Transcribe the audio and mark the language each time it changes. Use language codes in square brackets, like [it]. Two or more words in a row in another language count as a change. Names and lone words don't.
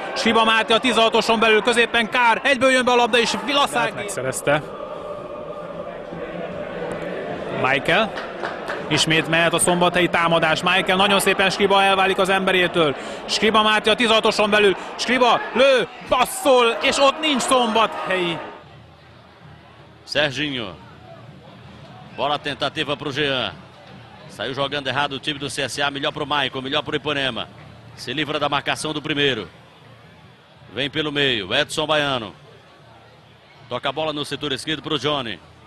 [hu] Siba Máté a 16-oson belül, középen Kár, egyből jön be a labda, és Vilaszák megszerezte. Michael, ismét mehet a szombathelyi támadás. Michael nagyon szépen, Skriba elválik az emberétől. Skriba Máté a 16-oson belül. Skriba lő, passzol, és ott nincs szombathelyi. [pt] Serginho. Bola tentativa pro Jean. Saiu jogando errado o time do CSA. Melhor pro Maicon, melhor pro Ipanema. Se livra da marcação do primeiro. Vem pelo meio, Edson Baiano. Toca a bola no setor esquerdo pro Johnny.